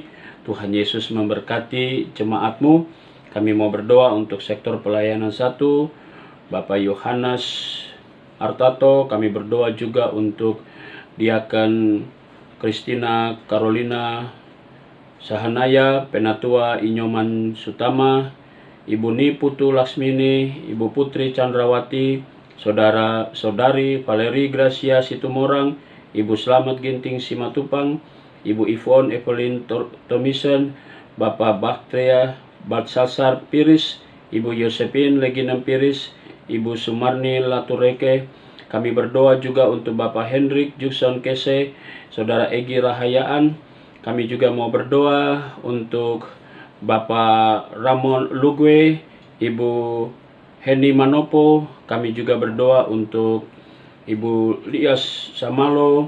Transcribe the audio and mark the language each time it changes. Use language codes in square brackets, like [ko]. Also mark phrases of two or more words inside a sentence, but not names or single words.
[id] Tuhan Yesus memberkati jemaatmu. Kami mau berdoa untuk sektor pelayanan 1, Bapak Yohanes Artato. Kami berdoa juga untuk Diaken Kristina Carolina Sahanaya, Penatua Inyoman Sutama, Ibu Niputu Laksmini, Ibu Putri Chandrawati, Saudari Valeri Gracia Situmorang, Ibu Slamet Ginting Simatupang, Ibu Yvonne Evelyn Tomisen, Bapak Baktria Balsasar Piris, Ibu Josephine Leginem Piris, Ibu Sumarni Latureke. Kami berdoa juga untuk Bapak Hendrik Jukson Kese, Saudara Egi Rahayaan. Kami juga mau berdoa untuk Bapak Ramon Lugwe, Ibu Henny Manopo. Kami juga berdoa untuk Ibu Lias Samalo.